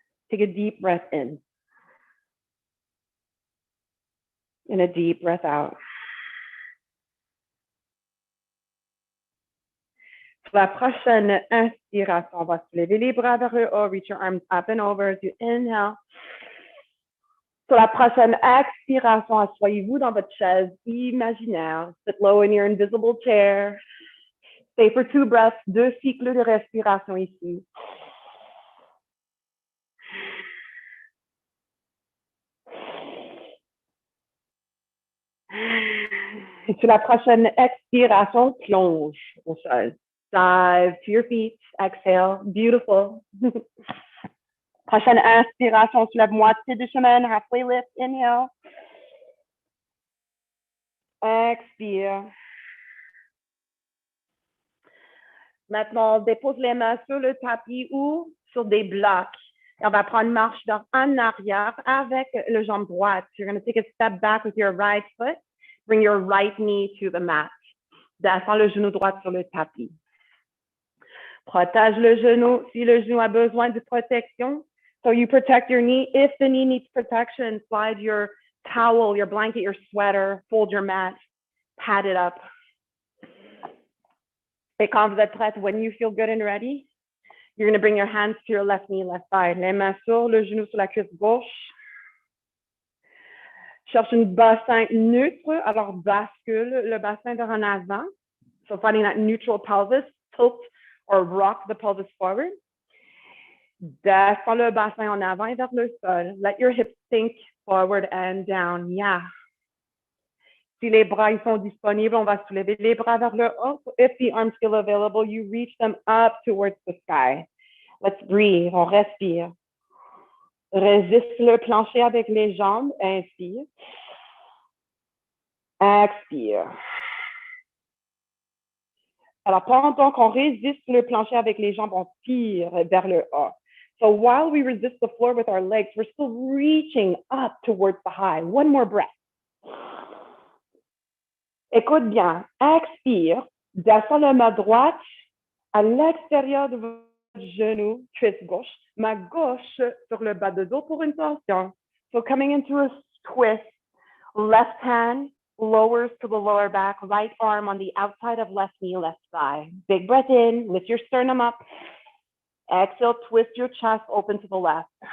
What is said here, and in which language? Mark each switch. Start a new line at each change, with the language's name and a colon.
English: Take a deep breath in. And a deep breath out.
French: Pour la prochaine inspiration, on va se lever les bras vers le haut.
English: Reach your arms up and over as you inhale.
French: Sur la prochaine expiration, asseyez-vous dans votre chaise imaginaire.
English: Sit low in your invisible chair. Stay for 2 breaths, 2
French: cycles de respiration ici. Et sur la prochaine expiration, plonge au sol.
English: Dive to your feet. Exhale. Beautiful.
French: Prochaine inspiration sur la moitié du chemin.
English: Halfway lift. Inhale.
French: Expire. Maintenant, on dépose les mains sur le tapis ou sur des blocs. Et on va prendre une marche en arrière avec le jambe droite.
English: You're going to take a step back with your right foot. Bring your right knee to the mat.
French: Descends le genou droit sur le tapis. Protège le genou si le genou a besoin de protection.
English: So you protect your knee. If the knee needs protection, slide your towel, your blanket, your sweater, fold your mat, pad it up.
French: Et quand vous êtes prête,
English: when you feel good and ready, you're going to bring your hands to your left knee, left side.
French: Les mains sur le genou sur la cuisse gauche. Cherche un bassin neutre, alors bascule le bassin vers en avant.
English: So finding that neutral pelvis, tilt or rock the pelvis forward.
French: Descends le bassin en avant et vers le sol.
English: Let your hips sink forward and down. Yeah.
French: Si les bras ils sont disponibles, on va soulever les bras vers le haut.
English: So if the arms feel available, you reach them up towards the sky. Let's breathe.
French: On respire. Résiste le plancher avec les jambes. Inspire. Expire. Alors, pendant qu'on résiste le plancher avec les jambes, on tire vers le haut.
English: So while we resist the floor with our legs, we're still reaching up towards the high. One more breath.
French: Écoute bien. Expire. Descends la main droite à l'extérieur de votre genou, cuisse gauche. Ma gauche sur le bas de dos pour une torsion.
English: So coming into a twist. Left hand lowers to the lower back. Right arm on the outside of left knee, left thigh. Big breath in. Lift your sternum up. Exhale, twist your chest open to the left.